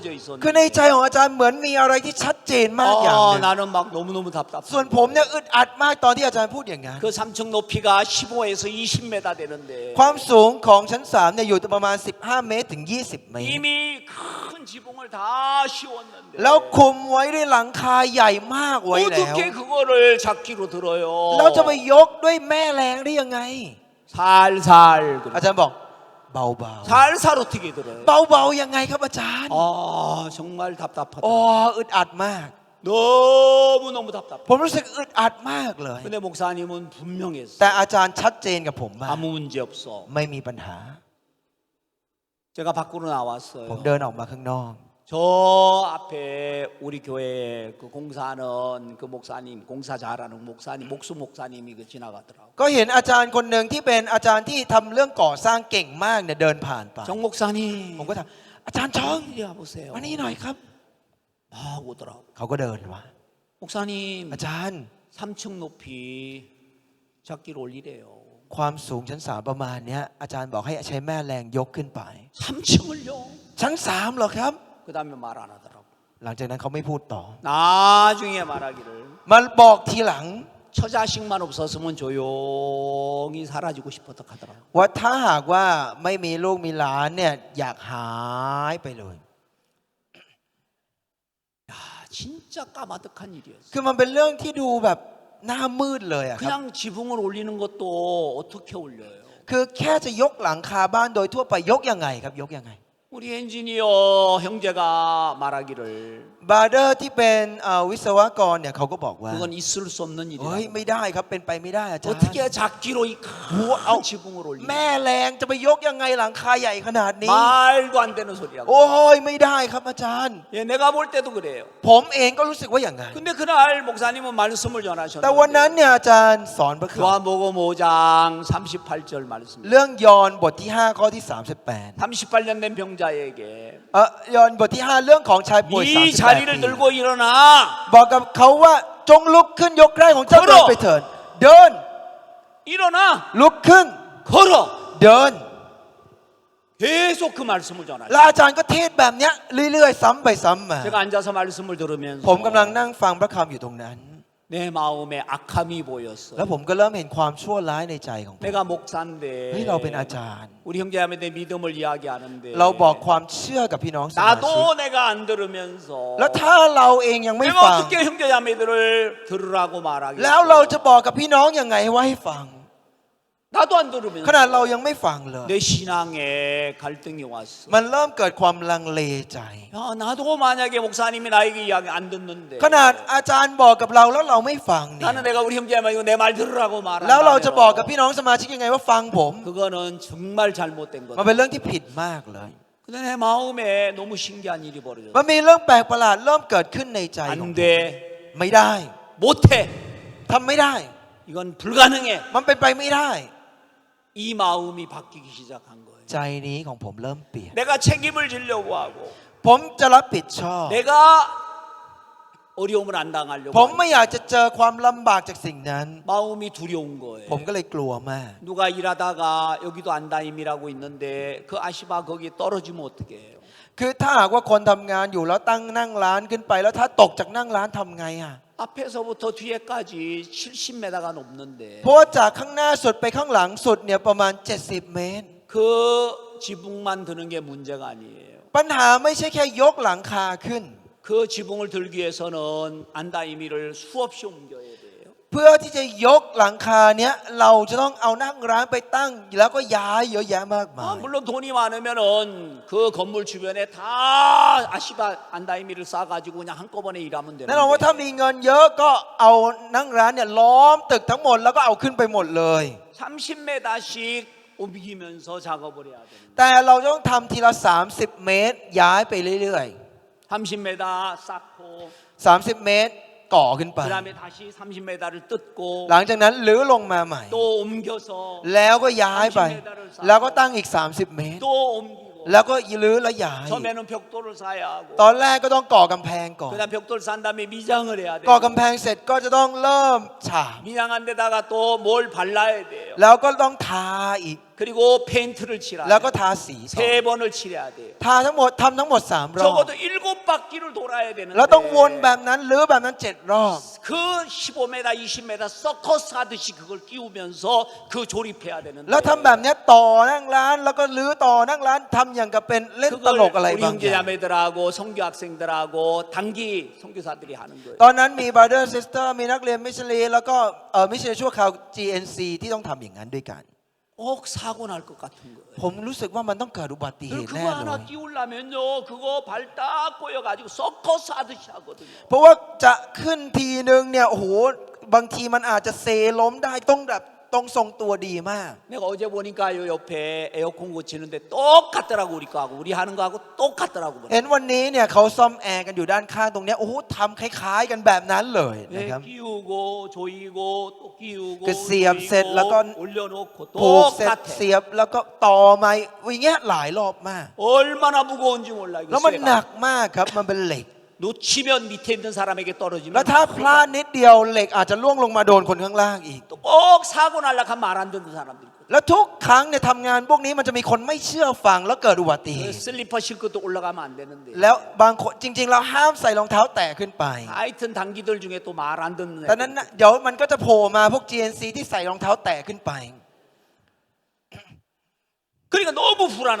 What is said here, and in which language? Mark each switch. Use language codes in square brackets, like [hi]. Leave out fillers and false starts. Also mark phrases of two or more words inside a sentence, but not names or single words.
[th] คือใน [ko] 있었는데 [th] ใจของอาจารย์เหมือนมีอะไรที่ชัดเจนมากอย่างหนึ่ง [ko] 나는 막 너무너무 답답해. [th] ส่วนผมเนี่ยอึดอัดมากตอนที่อาจารย์พูดอย่างนั้น [ko] 그 3층 높이가 15에서 20m 되는데 [th] ความสูงของชั้น3เนี่ยอยู่ประมาณ15 เมตรถึง 20 เมตร [ko] 이미 큰 지붕을 다 씌웠는데 [th] แล้วคุมไว้ด้วยหลังคาใหญ่มากไว้แล้ว [ko] 어떻게 그거를 잡기로 들어요? [th] เราจะไปยกด้วยแม่แรงได้ยังไง [ko] 살살 [th] อาจารย์บอกเบา [ko] 살살 어떻게 들어요? [th] เบายังไงครับอาจารย์ [ko] 정말 답답하다. [th] โอ้อึดอัดมาก [ko] 너무너무 답답해. [th] ผมรู้สึกอึดอัดมากเลย [ko] 근데 목사님은 분명했어. [th] แต่อาจารย์ชัดเจนกับผมมาก [ko] 아무 문제 없어. [th] ไม่มีปัญหา [ko] 제가 밖으로 [th] ผม [ko] 나왔어요. [th] เดินออกมาข้างนอก [ko] 저 앞에 우리 교회 그 공사하는 그 목사님, 공사 잘하는 목사님, 목수 목사님이 그 지나가더라고. [th] ก็เห็นอาจารย์คนหนึ่งที่เป็นอาจารย์ที่ทำเรื่องก่อสร้างเก่งมากเนี่ยเดินผ่านไป [ko] 정 목사님, [th] ผมก็ถามอาจารย์ชอง [ko] 이리 와보세요. [th] มานี่หน่อยครับ [ko] 막 오더라고. [th] เขาก็เดินมา [ko] 목사님, [th] อาจารย์ [ko] 3층 높이 잡기를 올리래요. [th] ความสูงชั้น3ประมาณเนี้ยอาจารย์บอกให้ใช้แม่แรงยกขึ้นไป [ko] 3층을요? [th] ชั้น3เหรอครับ [ko] 그 다음에 말 안 하더라고. [th] หลังจากนั้นเขาไม่พูดต่อ [ko] 나중에 말하기를 [th] มาบอกทีหลัง [ko] 처자식만 없었으면 조용히 사라지고 싶었다 하더라고. [th] ว่าถ้าหากว่าไม่มีลูกมีหลานเนี่ยอยากหายไปเลย [ko] 야, 진짜 까마득한 일이었어. [th] คือมันเป็นเรื่องที่ดูแบบหน้ามืดเลยอะครับ [ko] 그냥 지붕을 올리는 것도 어떻게 올려요? [th] คือแค่จะยกหลังคาบ้านโดยทั่วไปยกยังไงครับยกยังไง [ko] 우리 엔지니어 형제가 말하기를 [th] บาร์เดอร์ที่เป็นวิศวกรเนี่ยเขาก็บอกว่า [ko] 그건 있을 수 없는 [th] เฮ้ย [ko] 일이다. [th] ไม่ได้ครับเป็นไปไม่ได้อาจารย์ [ko] 어떻게 작기로 이 큰 지붕을 [th] แม่ [ko] 올리냐? [th] แรงจะไปยกยังไงหลังคาใหญ่ขนาดนี้ [ko] 말도 안 되는 소리라고. [th] โอ้ยไม่ได้ครับอาจารย์ [ko] 예, 내가 볼 때도 그래요. [th] ผมเองก็รู้สึกว่าอย่างนั้น [ko] 근데 그날 목사님은 말씀을 [th] แต่วันนั้น [ko] 전하셨는데 [th] เนี่ยอาจารย์สอนพระคัมภีร์ [ko] 요한복음 5장 38절 말씀. [th] เรื่องยอห์นบทที่5ข้อที่38 [ko] 38년 된 병자에게 [th] ยอห์นบทที่5เรื่องของชายป่วย [ko] 이 자리를 [th] 38 ปี [ko] 들고 일어나 [th] บอกกับเขาว่าจงลุกขึ้นยกไร่ของเจ้า [ko] 걸어 [th] เดินไปเถิดเดิน [ko] 일어나 [th] ลุกขึ้น [ko] 걸어 [th] เดิน [ko] 계속 그 말씀을 [th] แล้ [ko] 전하죠. [th] วอาจารย์ก็เทศแบบเนี้ยเรื่อยๆซ้ำไปซ้ำมา [ko] 제가 앉아서 말씀을 들으면서 [th] ผมกำลังนั่งฟังพระคำอยู่ตรงนั้น [ko] 내 마음에 악함이 [th] แล้ว [ko] 보였어. [th] ผมก็เริ่มเห็นความชั่วร้ายในใจของผม [ko] 내가 목사인데 [th] เฮ้ยเราเป็นอาจารย์ [ko] 우리 형제자매들 믿음을 이야기하는데 [th] เราบอกความเชื่อกับพี่น้องสมาชิก [ko] 나도 내가 안 들으면서 [th] แล้วถ้าเราเองยังไม่ [ko] 내가 [th] ฟัง [ko] 어떻게 형제자매들을 들으라고 [th] แล้วเรา [ko] 말하겠어? [th] จะบอกกับพี่น้องยังไงว่าให้ฟัง [ko] 나도 안 [th] ขนาด [ko] 들으면서 [th] เรายังไม่ฟังเลย [ko] 내 신앙에 갈등이 왔어. [th] มันเริ่มเกิดความลังเลใจ [ko] 야, 나도 만약에 목사님이 나에게 이야기 안 듣는데 [th] ขนาดอาจารย์บอกกับเราแล้วเราไม่ฟังเนี่ย [ko] 나는 내가 우리 형제자매가 내 말 들으라고 [th] แล้วเราจะบอกกับ [ko] 말한다면 [th] พี่น้องสมาชิกยังไงว่าฟังผม [ko] 그거는 정말 잘못된 [th] มัน [ko] 거다. [th] เป็นเรื่องที่ผิดมากเลย [ko] 근데 내 마음에 너무 신기한 일이 [th] มัน [ko] 벌어졌어. [th] มีเรื่องแปลกประหลาดเริ่มเกิดขึ้นในใจของ [ko] 안 [th] ผม [ko] 돼, [th] ไม่ได้ [ko] 못해. [th] ทำไม่ได้ [ko] 이건 불가능해. [th] มันเป็นไปไม่ได้ [ko] 이 마음이 바뀌기 시작한 거예요. [th] ใจนี้ของผมเริ่มเปลี่ยน [ko] 내가 책임을 지려고 하고 [th] ผมจะรับผิดชอบ [ko] 내가 어려움을 안 당하려고 [th] ผมไม่อยากจะเจอความลำบากจากสิ่งนั้น [ko] 마음이 두려운 [th] ผม [ko] 거예요. [th] ก็เลยกลัวมาก [ko] 누가 일하다가 여기도 안다임이라고 있는데 그 아시바 거기 떨어지면 어떻게 해요? [th] คือถ้าหากว่าคนทำงานอยู่แล้วตั้งนั่งร้านขึ้นไป แล้วถ้าตกจากนั่งร้านทำไงอ่ะ [ko] 앞에서부터 뒤에까지 70m가 넘는데 [th] เพราะว่าจากข้างหน้าสุดไปข้างหลังสุดเนี่ยประมาณ 70 เมตร [ko] 그 지붕만 드는 게 문제가 아니에요. [th] ปัญหาไม่ใช่แค่ยกหลังคาขึ้น [ko] 그 지붕을 들기 위해서는 안다이미를 수없이 옮겨야 돼요. [th] เพื่อที่จะยกหลังคาเนี้ยเราจะต้องเอานั่งร้านไปตั้งแล้วก็ย้ายเยอะแยะมากมาย [ko] 물론 돈이 많으면은 그 건물 주변에 다 아시바 안다이미를 쌓아가지고 그냥 한꺼번에 일하면 [th] แน่นอนว่าถ้า [ko] 되는데 [th] มีเงินเยอะก็เอานั่งร้านเนี่ยล้อมตึกทั้งหมดแล้วก็เอาขึ้นไปหมดเลย [ko] 30m씩 옮기면서 작업을 해야 돼요. [th] แต่เราต้องทำทีละ 30 เมตรย้ายไปเรื่อย [ko] 30m 쌓고 [th] ๆ 30 เมตรก่อขึ้นไป [ko] 그다음에 다시 30m를 뜯고 [th] หลังจากนั้นลื้อลงมาใหม่ [ko] 또 옮겨서 [th] แล้วก็ย้ายไป แล้วก็ตั้งอีก 30 เมตร [ko] 또 옮기고 [th] แล้วก็ลื้อแล้วย้าย [ko] 처음에는 벽돌을 쌓아야 하고 [th] ตอนแรกก็ต้องก่อกำแพงก่อน [ko] 그다음 벽돌 쌓은 다음에 미장을 해야 [th] ก่อ [ko] 돼요. [th] กำแพงเสร็จก็จะต้องเริ่มฉาบ [ko] 미장한 데다가 또 뭘 발라야 돼요. [th] แล้วก็ต้องทาอีก [ko] 그리고 페인트를 칠해야 [th] แล้วก็ [ko] 돼요. [th] ทาสีต่อ [ko] 세 번을 칠해야 돼요. [th] ทาทั้งหมดทำทั้งหมด3 รอบ [ko] 적어도 7바퀴를 돌아야 되는데 [th] แล้วต้องวนแบบนั้นลื้อแบบนั้น7 รอบ [ko] 그 15m, 20m 서커스 하듯이 그걸 끼우면서 그 조립해야 되는데 [th] แล้วทำแบบเนี้ยต่อนั่งร้านแล้วก็ลื้อต่อนั่งร้านทำอย่างกับเป็นเล่นตลก [ko] 그걸 [th] อะไร [ko] 우리 [th] บางอย่าง [ko] 형제자매들하고 성교 학생들하고 단기 선교사들이 하는 거예요. [th] ตอนนั้นมี [en] brother sister [th] มีนักเรียนมิชลีแล้วก็มิชลีชั่วคราว GNC ที่ต้องทำอย่างนั้นด้วยกัน [ko] 꼭 사고 날 것 같은 거예요. [th] ผมรู้สึกว่ามันต้องเกิดอุบัติเห [ko] 그리고 [th] ตุ [ko] 그거 [th] แน่เลย [ko] 하나 끼우려면요, 그거 발 딱 꼬여가지고 서커스 하듯이 하거든요. [th] เพราะว่าจะขึ้นทีนึงเนี่ยโอ้โหบางทีมันอาจจะเซล้มได้ต้องแบบต้องทรงตัวดีมาก [ko] 내가 어제 보니까 요 옆에 에어컨 고치는데 똑같더라고 우리 거하고 우리 하는 거하고 똑같더라고. [th] เห็นวันนี้เนี่ยเขาซ่อมแอร์กันอยู่ด้านข้างตรงเนี้ยโอ้โหทำคล้ายๆกันแบบนั้นเลยนะครับ [ko] 끼우고 조이고 또 끼우고 그 씌엄 셋, 라고 올려놓고 [th] ผูกเสร็จ [ko] 똑같아. [th] เสียบแล้วก็ต่อไม้อย่างเงี้ยหลายรอบมาก [ko] 얼마나 무거운지 몰라 [th] แล้ว [ko] 이거 [th] มันหนั [ko] 쇠가. [th] กมากครับมันเป็นเหล็ก [ko] 놓치면 밑에 있는 사람에게 [th] แล้ว [ko] 떨어지면 [th] ถ้าพลาดนิดเดียวเหล็กอาจจะล่วงลงมาโดนคนข้างล่างอีก [ko] 또 꼭 사고 날락한 말 안 듣는 사람들 있고 [th] แล้วทุกครั้งเนี่ยทำงานพวกนี้มันจะมีคนไม่เชื่อฟังแล้วเกิดอุบัติเหตุ [ko] 슬리퍼 신고도 올라가면 안 되는데 [th] แล้วบางคนจริงๆเราห้ามใส่รองเท้าแตะขึ้นไป [ko] 하여튼 단기들 중에 또 말 안 듣는 [th] แต่ [ko] 애들 [th] นั้นน่ะเดี๋ยวมันก็จะโผล่มาพวก GNC ที่ใส่รองเท้าแตะขึ้นไป [ko] 그러니까 너무 불안한